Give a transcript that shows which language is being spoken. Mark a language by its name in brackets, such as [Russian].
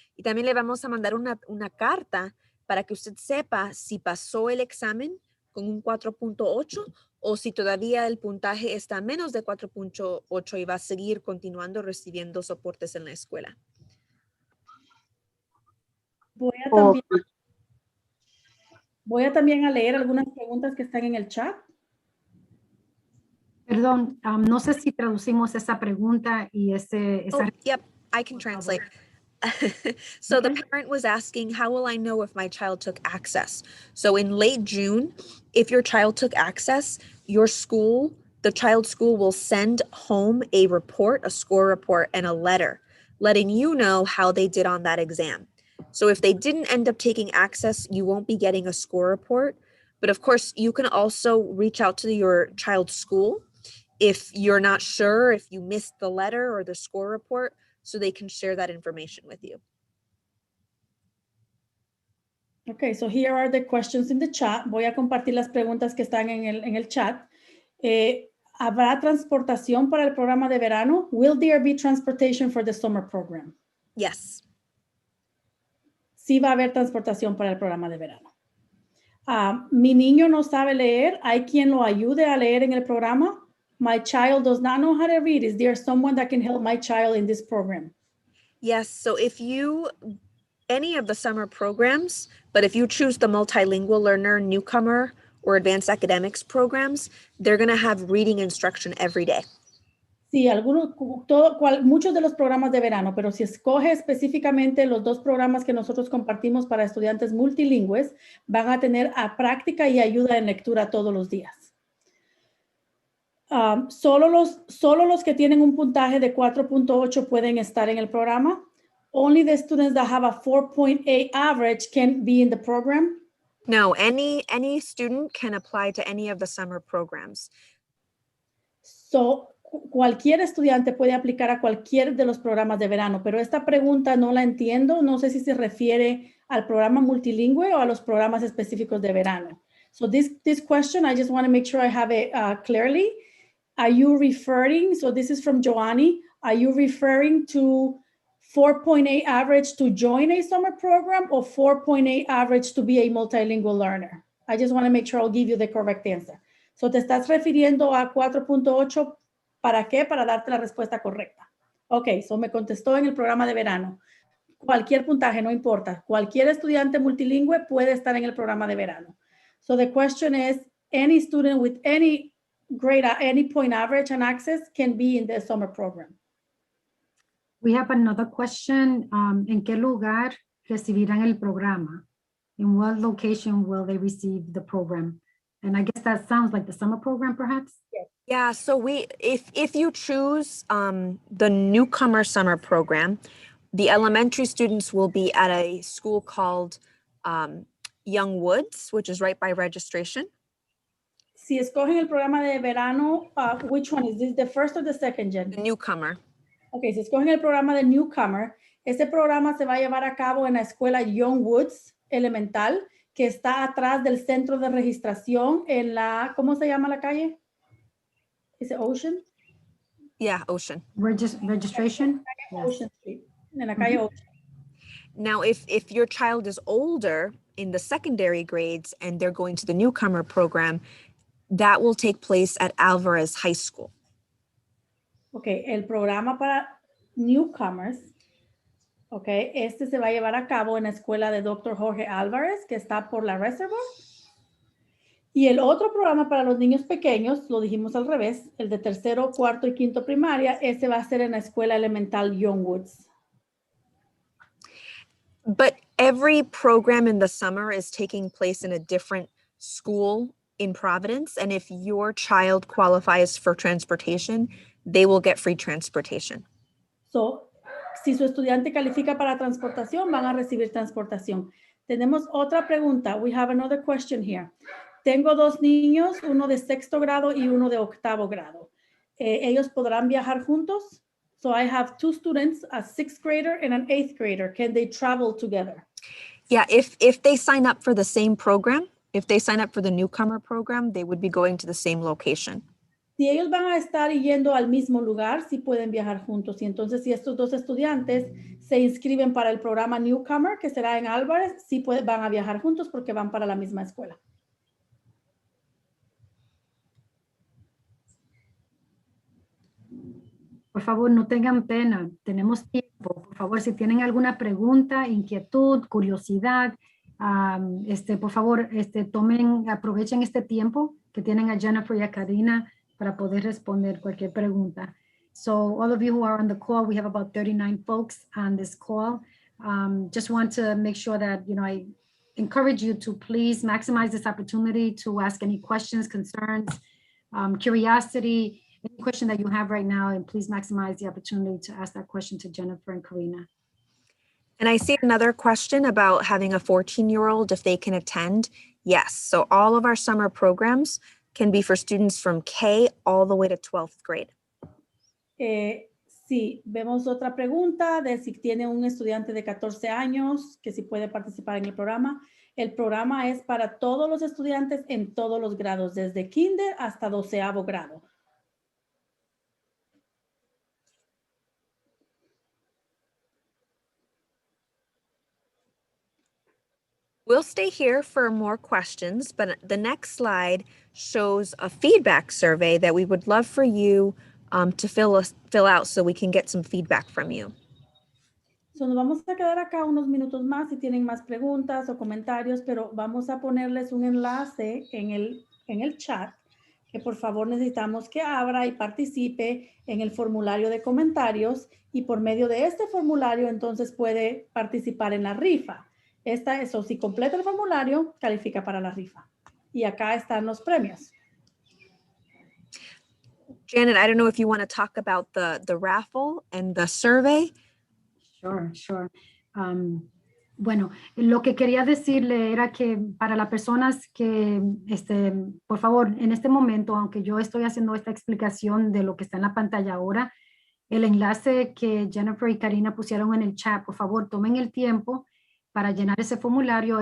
[Spanish] Y también le vamos a mandar una carta para que usted sepa si pasó el examen con un 4.8 o si todavía el puntaje está menos de 4.8 y va a seguir continuando recibiendo soportes en la escuela. Voy a también a leer algunas preguntas que están en el chat. Perdón, no sé si traducimos esa pregunta y esa... [English] Yep, I can translate. So the parent was asking, how will I know if my child took Access? So in late June, if your child took Access, your school, the child's school will send home a report, a score report, and a letter letting you know how they did on that exam. So if they didn't end up taking Access, you won't be getting a score report. But of course, you can also reach out to your child's school if you're not sure, if you missed the letter or the score report, so they can share that information with you. Okay, so here are the questions in the chat. [Spanish] Voy a compartir las preguntas que están en el chat. ¿Habrá transportación para el programa de verano? [English] Will there be transportation for the summer program? Yes. [Spanish] Sí va a haber transportación para el programa de verano. Mi niño no sabe leer. ¿Hay quien lo ayude a leer en el programa? [English] My child does not know how to read. Is there someone that can help my child in this program? Yes, so any of the summer programs, but if you choose the multilingual learner, Newcomer, or advanced academics programs, they're going to have reading instruction every day. [Spanish] Sí, muchos de los programas de verano, pero si escoge específicamente los dos programas que nosotros compartimos para estudiantes multilingües, van a tener práctica y ayuda en lectura todos los días. Solo los que tienen un puntaje de 4.8 pueden estar en el programa. [English] Only the students that have a 4.8 average can be in the program. No, any student can apply to any of the summer programs. [Spanish] So, cualquier estudiante puede aplicar a cualquier de los programas de verano, pero esta pregunta no la entiendo. No sé si se refiere al programa multilingüe o a los programas específicos de verano. [English] So this question, I just want to make sure I have it clearly. Are you referring, so this is from Joanny, are you referring to 4.8 average to join a summer program or 4.8 average to be a multilingual learner? I just want to make sure I'll give you the correct answer. [Spanish] So, ¿te estás refiriendo a 4.8 para qué? Para darte la respuesta correcta. Ok, so me contestó en el programa de verano. Cualquier puntaje, no importa. Cualquier estudiante multilingüe puede estar en el programa de verano. [English] So the question is, any student with any grade at any point average and access can be in the summer program. We have another question. ¿En qué lugar recibirán el programa? In what location will they receive the program? And I guess that sounds like the summer program, perhaps? Yes. Yeah, so if you choose the Newcomer summer program, the elementary students will be at a school called Young Woods, which is right by registration. [Spanish] Si escogen el programa de verano, [English] which one is this, the first or the second, Jen? The Newcomer. [Spanish] Ok, si escogen el programa de Newcomer, este programa se va a llevar a cabo en la escuela Young Woods Elemental, que está atrás del centro de registración en la, ¿cómo se llama la calle? ¿Es Ocean? [English] Yeah, Ocean. Registration? [Spanish] Ocean Street, en la calle Ocean. [English] Now, if your child is older in the secondary grades and they're going to the Newcomer program, that will take place at Alvarez High School. [Spanish] Ok, el programa para Newcomers. Ok, este se va a llevar a cabo en la escuela de Dr. Jorge Álvarez, que está por la Reservoir. Y el otro programa para los niños pequeños, lo dijimos al revés, el de tercero, cuarto y quinto primaria, ese va a ser en la escuela elemental Youngwoods. [English] But every program in the summer is taking place in a different school in Providence. And if your child qualifies for transportation, they will get free transportation. [Spanish] So, si su estudiante califica para transportación, van a recibir transportación. Tenemos otra pregunta. [English] We have another question here. [Spanish] Tengo dos niños, uno de sexto grado y uno de octavo grado. ¿Ellos podrán viajar juntos? [English] So I have two students, a sixth grader and an eighth grader. Can they travel together? Yeah, if they sign up for the same program, if they sign up for the Newcomer program, they would be going to the same location. [Spanish] Si ellos van a estar yendo al mismo lugar, sí pueden viajar juntos. Y entonces, si estos dos estudiantes se inscriben para el programa Newcomer, que será en Álvarez, sí van a viajar juntos porque van para la misma escuela. Por favor, no tengan pena, tenemos tiempo. Por favor, si tienen alguna pregunta, inquietud, curiosidad, por favor, aprovechen este tiempo que tienen a Jennifer y a Karina para poder responder cualquier pregunta. [English] So all of you who are on the call, we have about 39 folks on this call. Just want to make sure that, I encourage you to please maximize this opportunity to ask any questions, concerns, curiosity, any question that you have right now, and please maximize the opportunity to ask that question to Jennifer and Karina. And I see another question about having a 14-year-old, if they can attend. Yes, so all of our summer programs can be for students from K all the way to 12th grade. [Spanish] Sí, vemos otra pregunta de si tiene un estudiante de 14 años, que si puede participar en el programa. El programa es para todos los estudiantes en todos los grados, desde kinder hasta 12º grado. [English] We'll stay here for more questions, but the next slide shows a feedback survey that we would love for you to fill out so we can get some feedback from you. [Spanish] So, nos vamos a quedar acá unos minutos más si tienen más preguntas o comentarios, pero vamos a ponerles un enlace en el chat que por favor necesitamos que abra y participe en el formulario de comentarios, y por medio de este formulario entonces puede participar en la rifa. Si completa el formulario, califica para la rifa. Y acá están los premios. [English] Janet, I don't know if you want to talk about the raffle and the survey. Sure. [Spanish] Bueno, lo que quería decirle era que para las personas que, por favor, en este momento, aunque yo estoy haciendo esta explicación de lo que está en la pantalla ahora, el enlace que Jennifer y Karina pusieron en el chat, por favor, tomen el tiempo para llenar ese formulario.